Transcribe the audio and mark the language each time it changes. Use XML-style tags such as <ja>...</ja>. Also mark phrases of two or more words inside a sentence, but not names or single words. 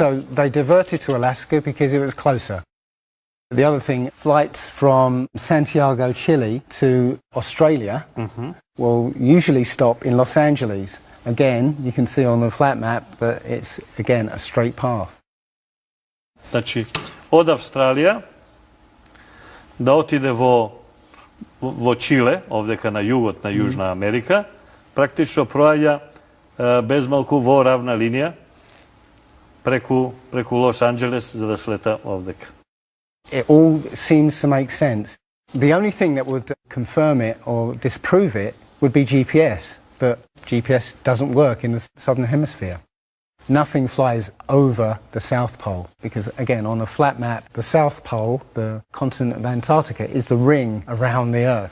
<en>So they diverted to Alaska because it was closer. The other thing, flights from Santiago, Chile to Australia will usually stop in Los Angeles. Again, you can see on the flat map that it's, again, a straight path.</en> <mk>Значи, од Австралија да отиде во Чиле, овдје на Јужна Америка, практично провалја без малку во рамна линија, преку Лос Анджелес, за да слета овдека.</mk> <en>It all seems to make sense. The only thing that would confirm it or disprove it would be GPS, but GPS doesn't work in the southern hemisphere. Nothing flies over the South Pole because, again, on a flat map, the South Pole, the continent of Antarctica, is the ring around the Earth.</en>